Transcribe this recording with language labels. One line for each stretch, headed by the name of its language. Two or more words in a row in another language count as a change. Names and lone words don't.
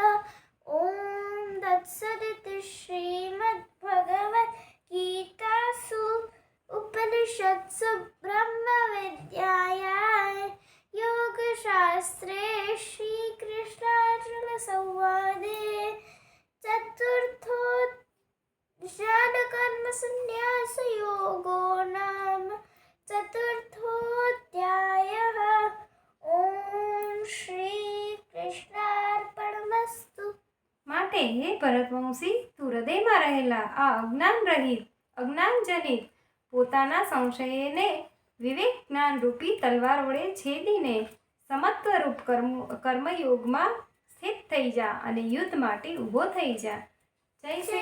Sanskrit: ॐ तत्सदिति श्रीमद्भगवद्गीतासु उपनिषत्सु ब्रह्मविद्यायां योगशास्त्रे श्रीकृष्णार्जुनसंवादे चतुर्थोऽध्यायः नाम चतुर्थोऽध्यायः. ॐ श्रीकृष्णार्पणमस्तु.
Gujarati: માટે હે ભરતવંશી, તું હૃદયમાં રહેલા આ અજ્ઞાનજનિત પોતાના સંશયને વિવેક જ્ઞાન રૂપી તલવાર વડે છેદીને સમત્વરૂપ કર્મયોગમાં સ્થિત થઈ જા અને યુદ્ધ માટે ઊભો થઈ જા.